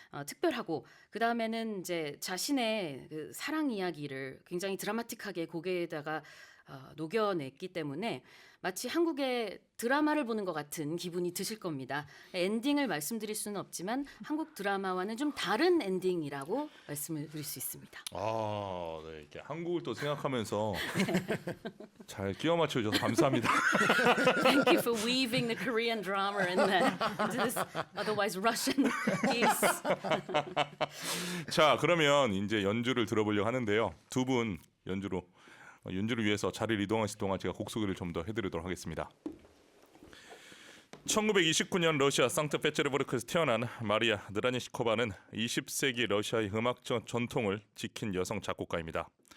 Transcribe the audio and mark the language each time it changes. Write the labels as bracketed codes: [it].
[ko] 특별하고 그 다음에는 이제 자신의 그 사랑 이야기를 굉장히 드라마틱하게 곡에다가 녹여냈기 때문에 마치 한국의 드라마를 보는 것 같은 기분이 드실 겁니다. 엔딩을 말씀드릴 수는 없지만 한국 드라마와는 좀 다른 엔딩이라고 말씀을 드릴 수 있습니다. 네, 이렇게 한국을 또 생각하면서 잘 끼워 맞춰 주셔서 감사합니다. [en] Thank you for weaving the Korean drama into this otherwise Russian piece. [ko] 자, 그러면 이제 연주를 들어보려고 하는데요. 두 분 연주를 위해서 자리를 이동하실 동안 제가 곡 소개를 좀 더 해드리도록 하겠습니다. 1929년 러시아 상트페테르부르크에서 태어난 마리아 드라니시코바는 20세기 러시아의 음악 전통을 지킨 여성 작곡가입니다.